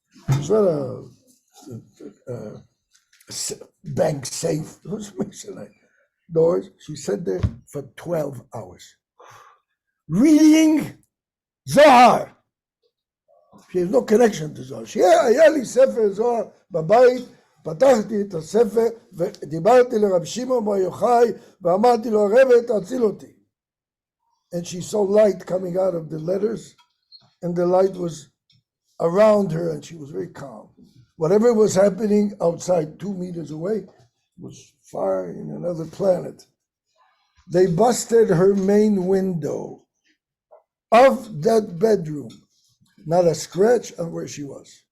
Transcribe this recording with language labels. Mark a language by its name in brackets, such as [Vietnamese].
[English] It's not a bank safe. It was masonite. Doors. She sat there for 12 hours. Reading Zohar. She has no connection to Zohar. [Hebrew] היה לי ספר זוהר בבית, פתחתי את הספר ודיברתי לרב שמעון בר יוחאי ואמרתי לו, הרב, תציל אותי. [English] And she saw light coming out of the letters, and the light was around her, and she was very calm. Whatever was happening outside 2 meters away was far in another planet. They busted her main window of that bedroom, not a scratch on where she was.